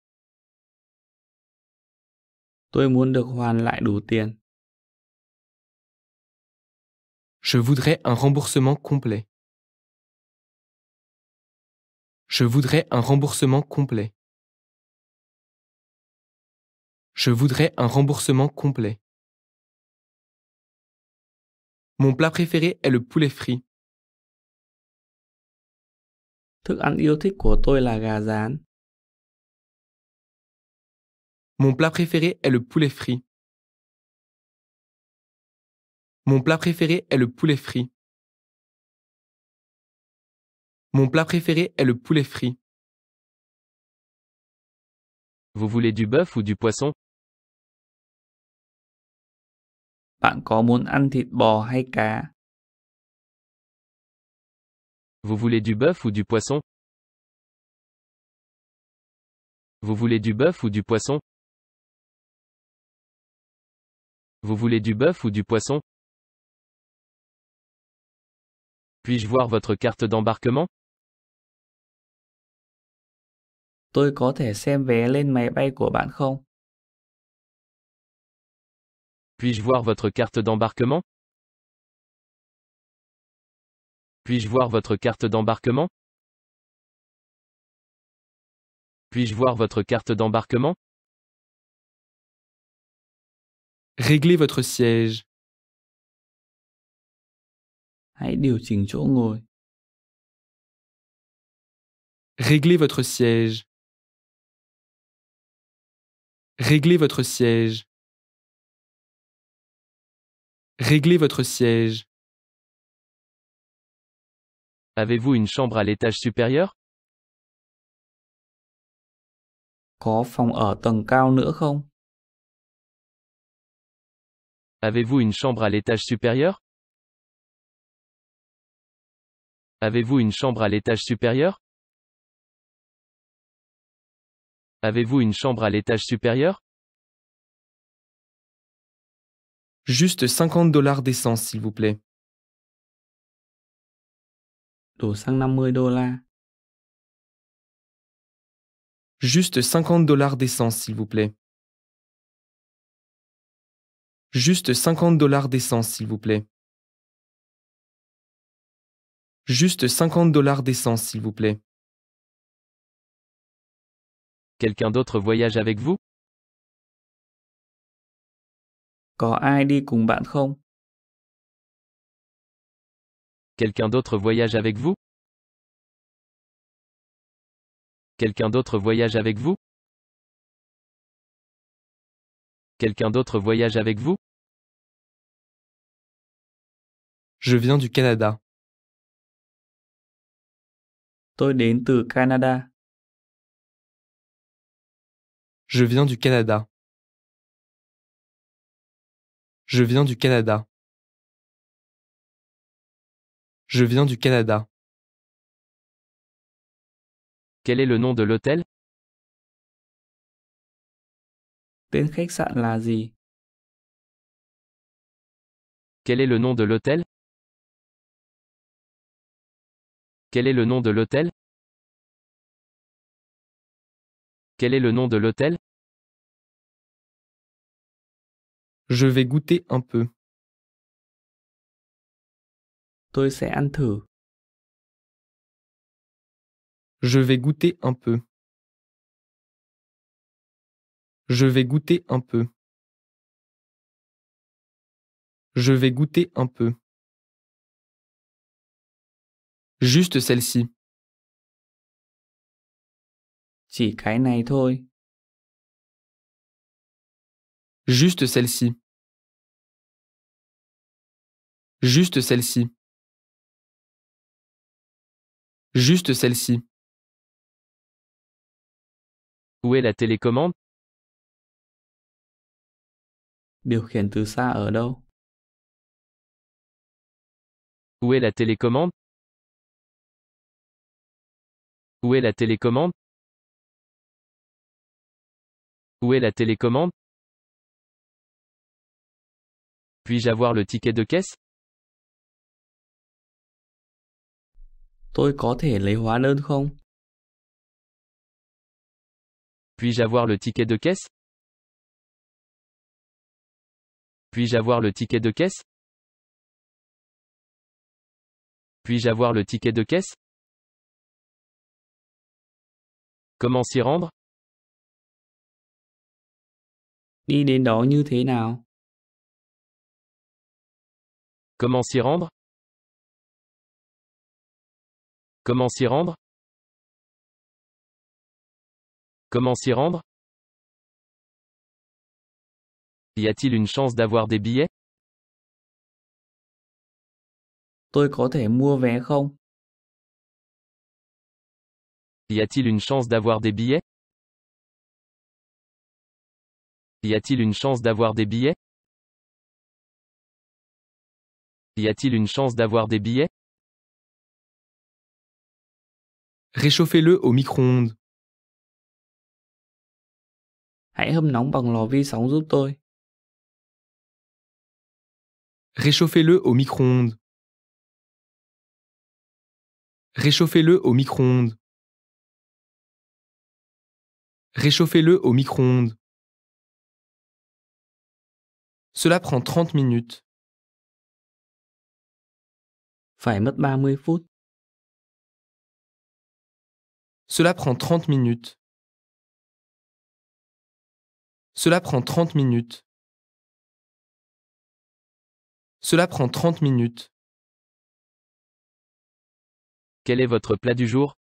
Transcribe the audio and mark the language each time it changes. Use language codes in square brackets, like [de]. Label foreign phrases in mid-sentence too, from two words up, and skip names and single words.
[vi] Tôi muốn được hoàn lại đủ tiền. [fr] Je voudrais un remboursement complet. Je voudrais un remboursement complet. Je voudrais un remboursement complet. Mon plat préféré est le poulet frit. [vi] Thức ăn yêu thích của tôi là gà rán. [fr] Mon plat préféré est le poulet frit. Mon plat préféré est le poulet frit. Mon plat préféré est le poulet frit. Vous voulez du bœuf ou du poisson? [vi] Bạn có muốn ăn thịt bò hay cá? [fr] Vous voulez du bœuf ou du poisson? Vous voulez du bœuf ou du poisson? Vous voulez du bœuf ou du poisson? Puis-je voir votre carte d'embarquement? [vi] Tôi có thể xem vé lên máy bay của bạn không? [fr] Puis-je voir votre carte d'embarquement? Puis-je voir votre carte d'embarquement? Puis-je voir votre carte d'embarquement? Réglez votre siège. [vi] Hãy điều chỉnh chỗ ngồi. [fr] Réglez votre siège. Réglez votre siège. Réglez votre siège. Avez-vous une chambre à l'étage supérieur? [vi] Có phòng ở tầng cao nữa không? [fr] Avez-vous une chambre à l'étage supérieur? Avez-vous une chambre à l'étage supérieur? Avez-vous une chambre à l'étage supérieur? Juste $50 d'essence, s'il vous plaît. [vi] Đổ xăng $50. [fr] Juste $50 d'essence, s'il vous plaît. Juste $50 d'essence, s'il vous plaît. Juste $50 d'essence, s'il vous plaît. Quelqu'un d'autre voyage avec vous? [vi] Có ai đi cùng bạn không? [fr] Quelqu'un d'autre voyage avec vous? Quelqu'un d'autre voyage avec vous? Quelqu'un d'autre voyage avec vous? Je viens du Canada. [vi] Tôi đến từ Canada. [fr] Je viens du Canada. Je viens du Canada. Je viens du Canada. Quel est le nom de l'hôtel? [vi] Tên khách sạn là gì? [fr] Quel est le nom de l'hôtel? Quel est le nom de l'hôtel? Quel est le nom de l'hôtel? Je vais goûter un peu. [vi] Tôi sẽ ăn thử. [fr] Je vais goûter un peu. Je vais goûter un peu. Je vais goûter un peu. Juste celle-ci. [vi] Chỉ cái này thôi. [fr] Juste celle-ci. Juste celle-ci. Juste celle-ci. Où est la télécommande? [vi] Điều khiển từ xa ở đâu? [fr] Où est la télécommande? Où est la télécommande? Où est la télécommande? Puis-je avoir le ticket de caisse? [vi] Tôi có thể lấy hóa đơn không? [fr] Puis-je avoir le ticket de caisse? Puis-je avoir le ticket de caisse? Puis-je avoir le ticket de caisse? Comment s'y rendre? [vi] Đi đến đó như thế nào? [fr] Comment s'y rendre? Comment s'y rendre? Comment s'y rendre? Y a-t-il une chance d'avoir des billets? [vi] Tôi có thể mua vé không? [fr] Y a-t-il une chance d'avoir des billets? Y a-t-il une chance d'avoir des billets? Y a-t-il une chance d'avoir des billets? Réchauffez-le au micro-ondes. [vi] Hãy hâm nóng bằng lò vi sóng giúp tôi. [fr] Réchauffez-le au micro-ondes. Réchauffez-le au micro-ondes. Réchauffez-le au micro-ondes. Cela prend 30 minutes. [vi] Phải mất 30 phút. [fr] Cela prend 30 minutes. Cela prend 30 minutes. Cela prend 30 minutes. Quel est votre plat du jour?